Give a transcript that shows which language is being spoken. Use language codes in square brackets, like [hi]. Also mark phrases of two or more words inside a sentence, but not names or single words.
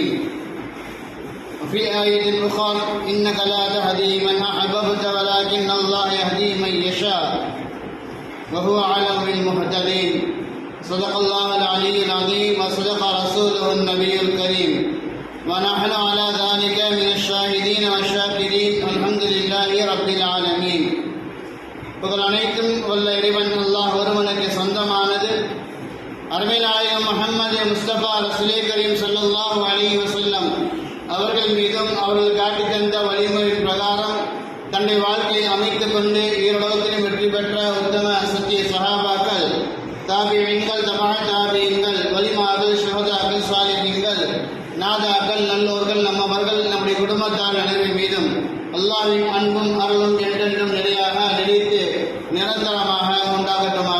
[ar] وفي آية أخرى إنك لا تهدي من أحببت ولكن الله يهدي من يشاء وهو أعلم بالمهتدين. صدق الله العلي العظيم وصدق رسوله النبي الكريم ونحن على ذلك من الشاهدين والشاكرين والحمد لله رب العالمين. [ta] புகழ் அனைத்தும் வல்ல இறைவன் அல்லாஹ் ஒருவனுக்கு சொந்தமானது. அருமை நாயகம் முஹம்மது முஸ்தபா [ar] رسول كريم صلى الله عليه وسلم [ta] அவர்கள் மீதும் அவர்கள் காட்டித் தந்த வழிமுறையின் பிரகாரம் தன்னுடைய வாழ்க்கையை அமைத்துக் கொண்டு ஈரோலோகத்திலும் வெற்றி பெற்ற உத்தம சத்திய சஹாபாக்கள், தாபிஈன்கள், தபா தாபிஈன்கள், வலிமார்கள், ஷுஹதாக்கள், சாலிஹீன்கள், நாதாக்கள், நல்லோர்கள், நம்மவர்கள், நம்முடைய குடும்பத்தார் அனைவரின் மீதும் அல்லாஹ்வின் அன்பும் அருளும் என்றென்றும் நிலையாக நிலைத்து நிரந்தரமாக உண்டாகட்டுமாக.